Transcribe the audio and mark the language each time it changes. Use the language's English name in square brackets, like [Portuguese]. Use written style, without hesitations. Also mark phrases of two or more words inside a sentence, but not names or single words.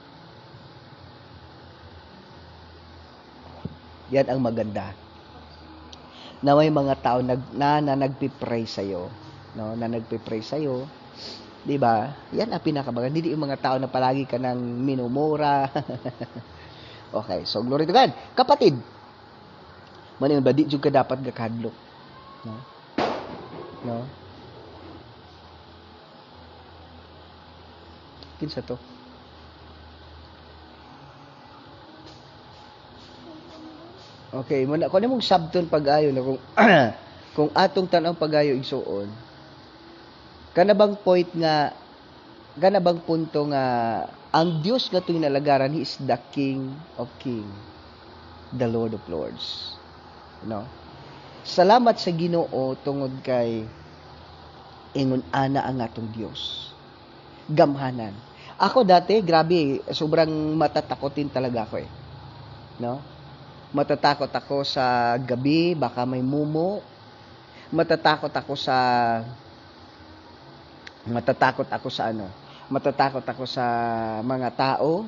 [Filipino] Yan ang maganda. Na may mga tao na nagpipray sa'yo. No? Na nagpipray sa'yo. Di ba? Yan ang pinakamaganda. Hindi yung mga tao na palagi ka nang minumura. [English] Okay, so glory to God. [Cebuano] Kapatid, manin ba di jud ka dapat gakadlok. No? No? Kinsa to? Okay, muna ko nimong sabton pag-ayo na kung kung atong tan-aw pag-ayo igsuon. Kana bang punto nga ang Dios nga tuy nalagaran, [English] He is the King of Kings, the Lord of Lords. [Cebuano] No? Salamat sa Ginoo tungod kay ingon ana ang atong Dios. Gamhanan. Ako dati, [Filipino] grabe, sobrang matatakotin talaga ako eh. No? Matatakot ako sa gabi, baka may mumo. Matatakot ako sa mga tao.